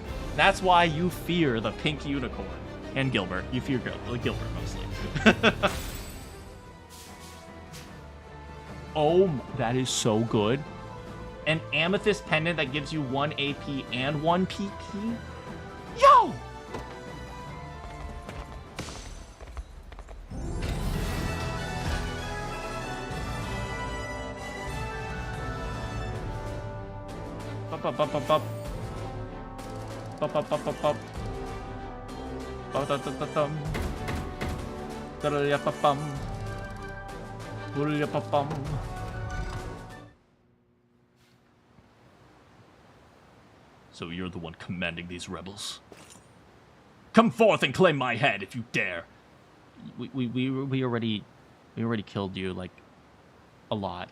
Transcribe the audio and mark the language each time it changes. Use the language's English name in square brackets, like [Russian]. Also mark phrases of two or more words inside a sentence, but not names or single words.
[English] That's why you fear the pink unicorn. And Gilbert. You fear Gilbert mostly. Oh, that is so good. An amethyst pendant that gives you 1 AP and 1 PP? Yo! Bup, bup, bup, bup, bup. Bup, bup, bup, bup, bup. Bup, bup, bup, bup, bum. Da-da-da-da-bum. Boo-da-da-da-bum. So you're the one commanding these rebels? Come forth and claim my head if you dare. We already killed you like a lot.